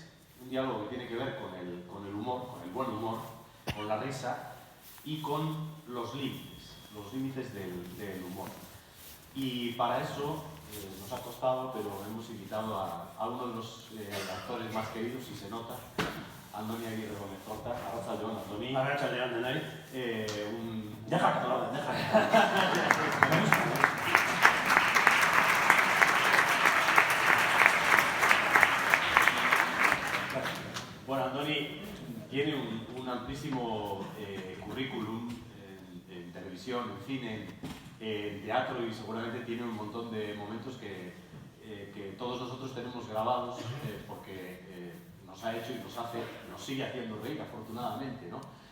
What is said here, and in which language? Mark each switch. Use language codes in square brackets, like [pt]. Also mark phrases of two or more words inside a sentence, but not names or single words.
[es] Un diálogo que tiene que ver con el humor, con el buen humor, con la risa y con los límites del humor. Y para eso nos ha costado, pero hemos invitado a uno de los actores más queridos, y se nota, Andoni Aguirre Gómez Porta. [eu] Arratsalde on, Andoni. Arratsalde on, denoi. [es] Deja que te lo deja. Bueno, Andoni tiene un amplísimo currículum en televisión, en cine, en teatro, y seguramente tiene un montón de momentos que todos nosotros tenemos grabados porque nos ha hecho y nos sigue haciendo reír, afortunadamente, ¿no?